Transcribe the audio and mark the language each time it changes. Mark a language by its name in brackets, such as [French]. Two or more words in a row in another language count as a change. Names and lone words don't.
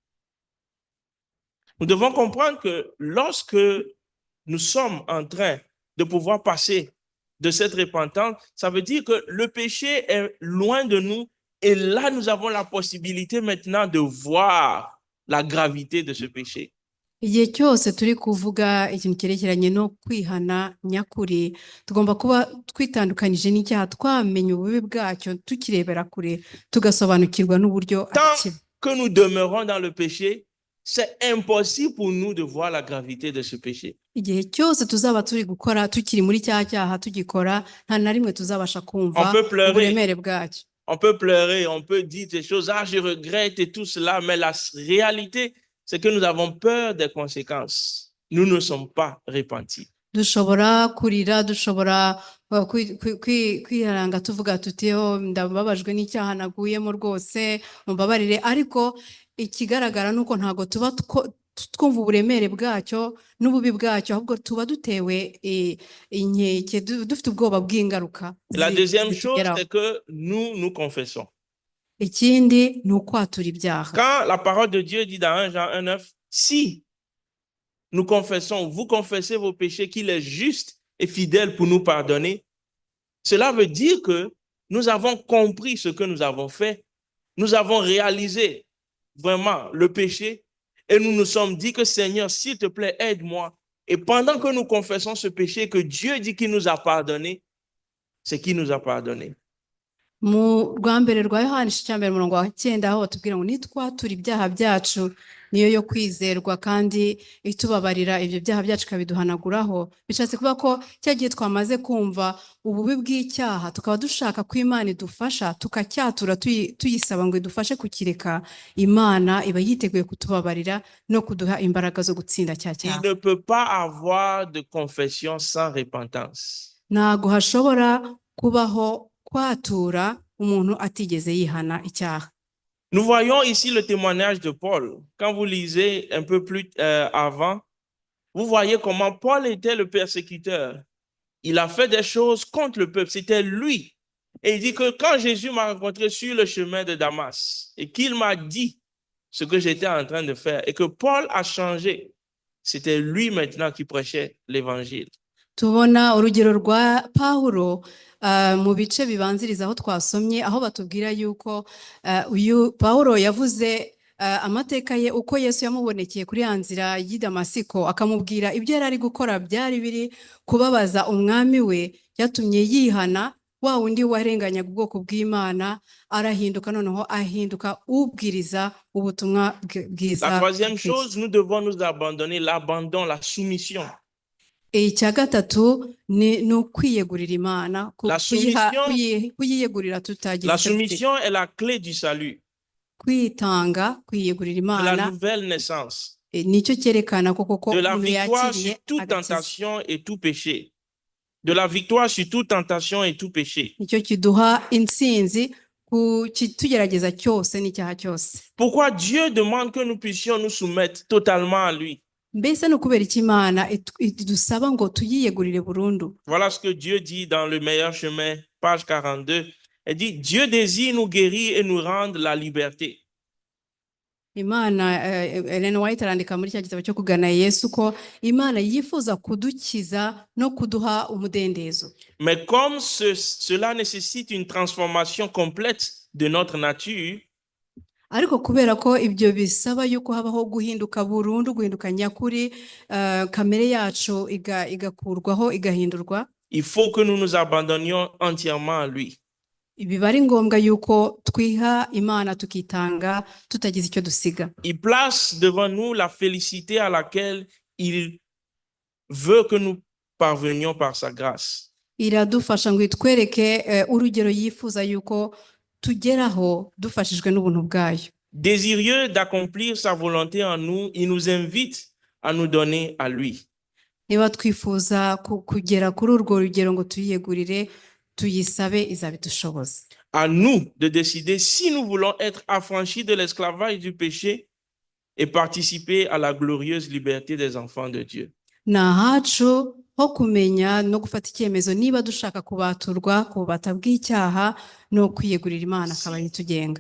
[French] Nous devons comprendre que lorsque nous sommes en train de pouvoir passer de cette repentance, ça veut dire que le péché est loin de nous et là, nous avons la possibilité maintenant de voir la gravité de ce péché. [Kinyarwanda] Igihe cyose turi kuvuga ikintu cyerekeranye no kwihana nyakuri, tugomba kuba twitandukanyije n'icyaha, twamenye ububi bwacyo, tukirebera kure, tugasobanukirwa n'uburyo [French] Tant [Kinyarwanda] akiba. [French] que nous demeurons dans le péché, c'est impossible pour nous de voir la gravité de ce péché. [Kinyarwanda] Igihe cyose tuzaba turi gukora, tukiri muri cya cyaha tugikora, nta na rimwe tuzabasha kumva [French] On peut pleurer. [Kinyarwanda] uburemere bwacyo. [French] On peut pleurer, on peut dire des choses, ah, je regrette et tout cela, mais la réalité, c'est que nous avons peur des conséquences. Nous ne sommes pas repentis. [Kinyarwanda] Dushobora kurira, dushobora kwiranga tuvuga tuti oh ndababajwe n'icyaha naguyemo rwose mumbabarire, ariko ikigaragara nuko ntago tuba twumva uburemere bwacyo n'ububi bwacyo, ahubwo tuba dutewe inkeke, dufite ubwoba bw'ingaruka. [French] La deuxième chose, c'est que nous confessons. [Kinyarwanda] Ikindi ni ukwatura ibyaha. [French] Quand la parole de Dieu dit dans 1 Jean 1,9, si nous confessons, vous confessez vos péchés, qu'il est juste et fidèle pour nous pardonner, cela veut dire que nous avons compris ce que nous avons fait, nous avons réalisé vraiment le péché et nous nous sommes dit que Seigneur, s'il te plaît, aide-moi. Et pendant que nous confessons ce péché que Dieu dit qu'il nous a pardonné, c'est qu'il nous a pardonné. [Kinyarwanda] Mu rwambere rwa Yohana icyambere umurongo wa 9 aho batubwira ngo nitwatura ibyaha byacu niyo yo kwizerwa kandi itubabarira ibyo byaha byacu kabiduhanaguraho. Bishatse kuba ko cyagiye twamaze kumva ububi bw'icyaha tukaba dushaka ko Imana idufasha tukacyatura tuyisaba ngo idufashe kukireka, Imana iba yiteguye kutubabarira no kuduha imbaraga zo gutsinda cya cyaha. [French] Il ne peut pas avoir de confession sans repentance. [Kinyarwanda] Ntago hashobora kubaho kwatura umuntu atigeze yihana icyaha. [French] Nous voyons ici le témoignage de Paul. Quand vous lisez un peu plus avant, vous voyez comment Paul était le persécuteur. Il a fait des choses contre le peuple. C'était lui. Et il dit que quand Jésus m'a rencontré sur le chemin de Damas et qu'il m'a dit ce que j'étais en train de faire et que Paul a changé, c'était lui maintenant qui prêchait l'évangile. [Kinyarwanda] Tubona urugero rwa Pawulo mu bice bibanziriza aho twasomye, aho batubwira yuko uyu Pawulo yavuze amateka ye uko Yesu yamubonekeye kuri ya nzira y'i Damasiko, akamubwira ibyo yari ari gukora byari biri kubabaza umwami we, byatumye yihana. Wa wundi warenganyaga ubwoko bw'Imana arahinduka, noneho ahinduka ubwiriza ubutumwa bwiza. [French] La troisième chose, nous devons nous abandonner, l'abandon, la soumission. [Kinyarwanda] Icya gatatu ni ukwiyegurira Imana, kuyiyegurira tutagize. [French] La soumission est la clé du salut. [Kinyarwanda] Kwitanga, kwiyegurira [French] De la [Kinyarwanda] Imana [French] nouvelle naissance. [Kinyarwanda] nicyo cyerekana koko [French] De la victoire sur toute tentation et tout péché. De la victoire sur toute tentation et tout péché. [Kinyarwanda] Nicyo kiduha intsinzi ku kitugerageza cyose n'icyaha cyose. [French] Pourquoi Dieu demande que nous puissions nous soumettre totalement à lui? [Kinyarwanda] Mbese ni ukubera iki Imana idusaba ngo tuyiyegurire burundu? [French] Voilà ce que Dieu dit dans Le Meilleur Chemin, page 42. Elle dit, Dieu désire nous guérir et nous rendre la liberté. [Kinyarwanda] Imana Ellen White arandika muri cya gitabo cyo kugana Yesu ko Imana yifuza kudukiza no kuduha umudendezo. [French] Mais comme cela nécessite une transformation complète de notre nature, [Kinyarwanda] ariko kubera ko ibyo bisaba yuko habaho guhinduka burundu, guhinduka nyakuri, kamere yacu igakurwaho igahindurwa, [French] il faut que nous nous abandonnions entièrement à lui. [Kinyarwanda] biba ari ngombwa yuko twiha Imana tukitanga tutagize icyo dusiga. [French] Il place devant nous la félicité à laquelle il veut que nous parvenions par sa grâce. [Kinyarwanda] Iradufasha ngo itwereke urugero yifuza yuko tugeraho dufashijwe n'ubuntu bwayo. [French] Désireux d'accomplir sa volonté en nous, il nous invite à nous donner à lui. [Kinyarwanda] Niba twifuza kugera kuri urwo rugero ngo tuyiyegurire, tuyisabe izabidushoboza. [French] À nous de décider si nous voulons être affranchis de l'esclavage du péché et participer à la glorieuse liberté des enfants de Dieu. [Kinyarwanda] Ni ahacu ho kumenya no gufata icyemezo niba dushaka kubaturwa ku bubata bw'icyaha no kwiyegurira Imana akaba ari tugenga.